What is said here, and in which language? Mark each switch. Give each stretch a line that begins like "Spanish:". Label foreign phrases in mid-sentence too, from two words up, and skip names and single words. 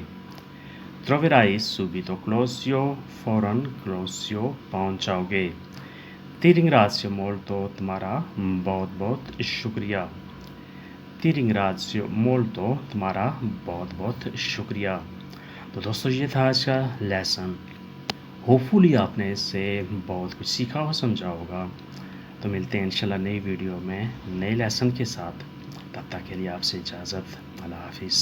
Italian: Troverai subito Closio,
Hindi: फौरन क्लोसियो पहुंच जाओगे।
Italian: Ti ringrazio molto,
Hindi: तुम्हारा बहुत बहुत शुक्रिया।
Italian: Ti ringrazio molto,
Hindi: तुम्हारा बहुत बहुत शुक्रिया। तो दोस्तों ये था आज का लेसन। होपफुली आपने इससे बहुत कुछ सीखा और समझा होगा। तो मिलते हैं इंशाल्लाह नई वीडियो में नए लेसन के साथ। तब तक के लिए आपसे इजाज़त। अल्लाह हाफिज़।